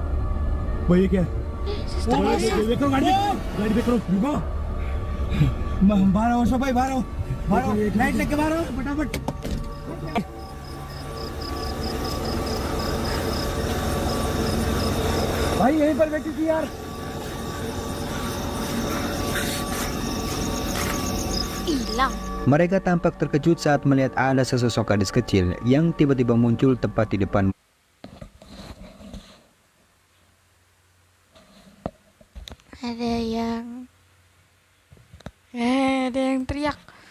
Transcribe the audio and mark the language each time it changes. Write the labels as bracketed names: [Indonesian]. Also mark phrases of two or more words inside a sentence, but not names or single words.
[Hindi] भाई ये क्या है? देखो गाड़ी देखो, रुको। बाहर आओ अशोक भाई, बाहर आओ, लाइट लेके बाहर आओ फटाफट। भाई यहीं पर बैठी थी यार। [Indonesian] Hilang. Mereka tampak terkejut saat melihat ada sesosok gadis kecil yang tiba-tiba muncul tepat di depan. Ada yang teriak.